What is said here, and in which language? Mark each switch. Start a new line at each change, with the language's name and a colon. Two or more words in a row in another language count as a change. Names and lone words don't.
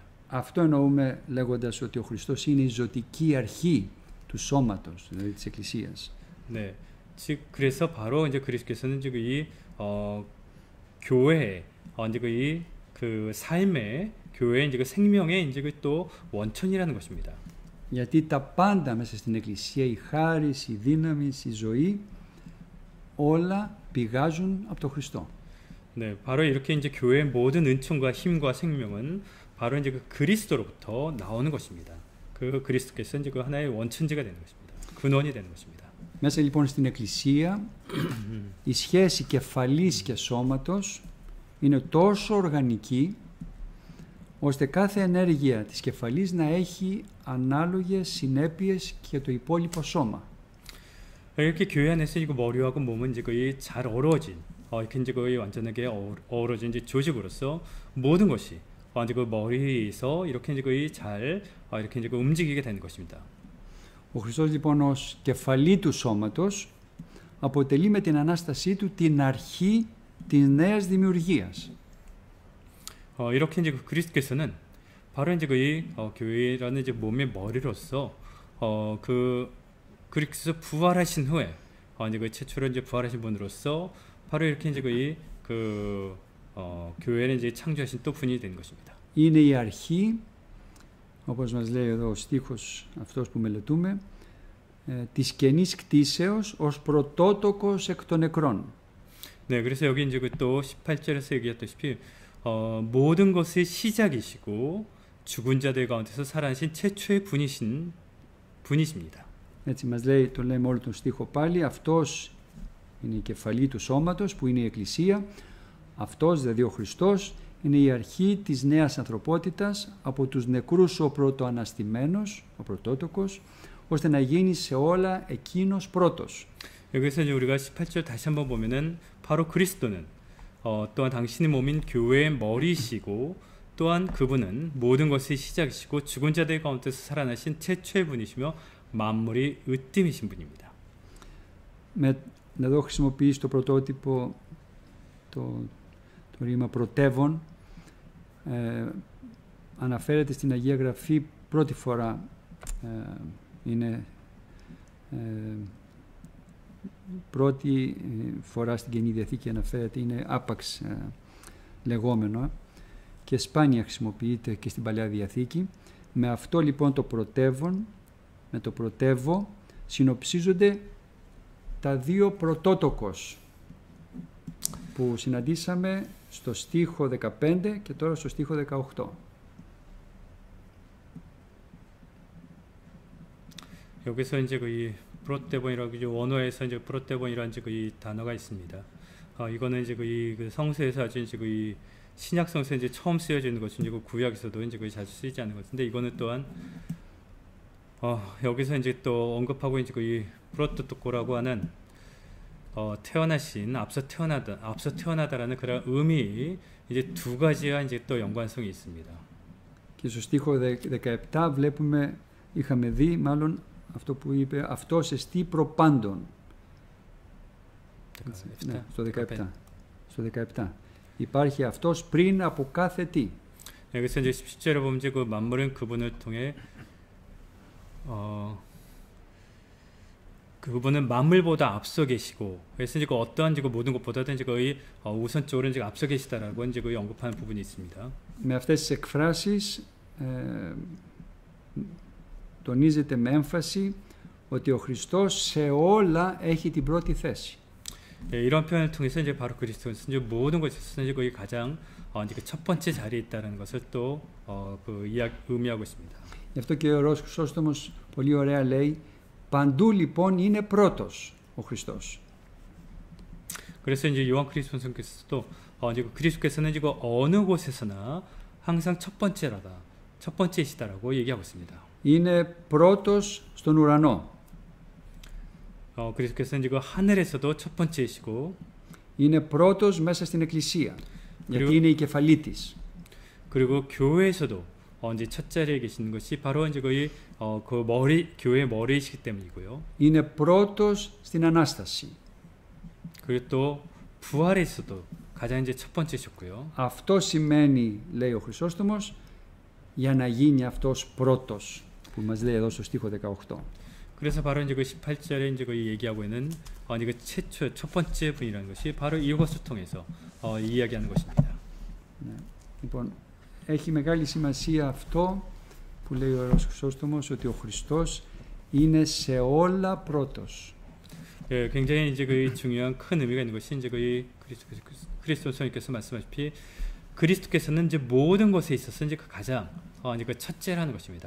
Greek: Αυτό εννοούμε λέγοντας ότι ο Χριστός είναι η ζωτική αρχή του σώματος, δηλαδή της Εκκλησίας.
Korean: 네, 즉 그래서 바로 이제 그리스도께서는 지금 이 교회 이제 그 삶의 교회의 이제 그 생명의 이제 또 원천이라는 것입니다.
Greek: Γιατί τα πάντα μέσα στην Εκκλησία, η χάρις, η δύναμη, η ζωή, όλα πηγάζουν από τον Χριστό.
Korean: 네, 바로 이렇게 이제 교회의 모든 은총과 힘과 생명은 바로 이제 그 그리스도로부터 나오는 것입니다. 그 그리스도께서 이제 그 하나의 원천지가 되는 것입니다. 근원이 되는 것입니다.
Greek: Μέσα λοιπόν στην Εκκλησία, η σχέση κεφαλής και σώματος είναι τόσο οργανική, ώστε κάθε ενέργεια της κεφαλής να έχει ανάλογες συνέπειες και το υπόλοιπο σώμα.
Korean: 이렇게 교회 안에서 이거 머리하고 몸은 이제 거의 잘 어우러진 이렇게 이제 거의 완전하게 어우러진 이제 조직으로서 모든 것이 이제 그 머리에서 이렇게 이제 거의 잘 이렇게 이제 움직이게 되는 것입니다.
Greek: Ο Χριστός λοιπόν ως κεφαλή του σώματος αποτελεί με την Ανάστασή του την αρχή της νέας δημιουργίας.
Korean: 이렇게 이제 그리스도께서는 바로 이제 교회라는 이제 몸의 머리로서 그리스도 부활하신 후에 이제 그 최초로 이제 부활하신 분으로서 바로 이렇게 이제 교회는 이제 창조하신 또 분이 된 것입니다.
Greek: Είναι η αρχή, όπως μας λέει εδώ ο στίχος αυτός που μελετούμε, της καινής κτίσεως ως πρωτότοκος εκ των νεκρών.
Korean: 네, 그래서 여기 이제 또 18절에서 얘기했다시피 모든 것의 시작이시고 죽은 자들 가운데서 살아나신 최초의 분이십니다.
Greek: Έτσι μας λέει, το λέμε όλο τον στίχο πάλι, αυτός είναι η κεφαλή του σώματος που είναι η Εκκλησία, αυτός δηλαδή ο Χριστός είναι η αρχή της νέας ανθρωπότητας, από τους νεκρούς ο πρωτοαναστημένος, ο πρωτότοκος, ώστε να γίνει σε όλα εκείνος πρώτος.
Korean: 여기서 이제 우리가 18절 다시 한번 보면은 바로 그리스도는 또한 당신의 몸인 교회의 머리이시고 또한 그분은 모든 것의 시작이시고 죽은 자들 가운데서 살아나신 최초의 분이시며 만물이 으뜸이신 분입니다.
Greek: Εδώ χρησιμοποιήσει το πρωτότυπο, το ρήμα πρωτεύων, αναφέρεται στην Αγία Γραφή πρώτη φορά, είναι πρώτη φορά στην Καινή Διαθήκη αναφέρεται, είναι άπαξ λεγόμενο και σπάνια χρησιμοποιείται και στην Παλαιά Διαθήκη. Με αυτό λοιπόν το πρωτεύον, με το πρωτεύω, συνοψίζονται τα δύο πρωτότοκος που συναντήσαμε στο στίχο 15 και τώρα στο στίχο 18.
Korean: 여기서 이제 이 프로테본이라고 원어에서 이제 프로테본이라는 이 단어가 있습니다. 이거는 이제 그 성서에서 아주 이제 이 신약 성서에 이제 처음 쓰여지는 것은 이제 구약에서도 이제 자주 쓰이지 않는 것인데 이거는 또한 여기서 이제 또 언급하고 이제 이 프로토토코라고 하는 태어나신 앞서 태어나다라는 그런 의미 이제 두 가지와 이제 또 연관성이 있습니다.
Greek: Και στο στίχο 17 βλέπουμε, είχαμε δει μάλλον αυτό που είπε, αυτός εστί προπάντων. Ναι, στο 17. Στο 17. Υπάρχει αυτός πριν από κάθε τι.
Korean: 여기서 이제 17절에 보면 이제 그 만물은 그분을 통해 그 그분은 만물보다 앞서 계시고, 그래서 이제 그 어떠한 이제 그 모든 것보다도 이제 거의 우선적으로 이제 앞서 계시다라고 이제 거의 언급하는 부분이 있습니다.
Greek: Με αυτές τις εκφράσεις τονίζεται με έμφαση ότι ο Χριστός σε όλα έχει την πρώτη θέση.
Korean: 예, 이런 표현을 통해서 이제 바로 그리스도는 이제 모든 것에서 이제 거의 가장 이제 그 첫 번째 자리에 있다는 것을 또 의미하고 있습니다.
Greek: Γι' αυτό και ο Ιερός Χρυσόστομος πολύ ωραία λέει παντού λοιπόν είναι πρώτος ο Χριστός.
Korean: 그래서 이제 요한 그리스도께서도 이제 그리스도께서는 이제 어느 곳에서나 항상 첫 번째라다, 첫 번째이시다라고 얘기하고 있습니다.
Greek: Είναι πρώτος στον ουρανό.
Korean: 그리스도께서는 이제 하늘에서도 첫 번째이시고,
Greek: είναι πρώτος μέσα στην Εκκλησία, γιατί είναι η κεφαλή της.
Korean: 그리고 교회에서도 이제 첫 자리에 계시는 것이 바로 이제 거의 그 교회의 머리이시기 때문이고요.
Greek: είναι πρώτος στην Ανάσταση.
Korean: 그리고 또 부활에서도 가장 이제 첫 번째셨고요.
Greek: Αυτό σημαίνει, λέει ο Χρυσόστομος, για να γίνει αυτός πρώτος, που μας λέει εδώ στο στίχο 18.
Korean: 그래서 바로 이제 그 18절에 이제 거의 얘기하고 있는 이제 그 최초 첫 번째 분이라는 것이 바로 이것을 통해서 이야기하는 것입니다.
Greek: Ναι. Λοιπόν, έχει μεγάλη σημασία αυτό που λέει ο Ιερός Χρυσόστομος, ότι ο Χριστός είναι σε όλα πρώτος.
Korean: 예, 굉장히 이제 그 중요한 큰 의미가 있는 것이 이제 그 그리스도 성령께서 말씀하셨듯이 그리스도께서는 이제 모든 것에 있어서 이제 그 가장 이제 그 첫째라는 것입니다.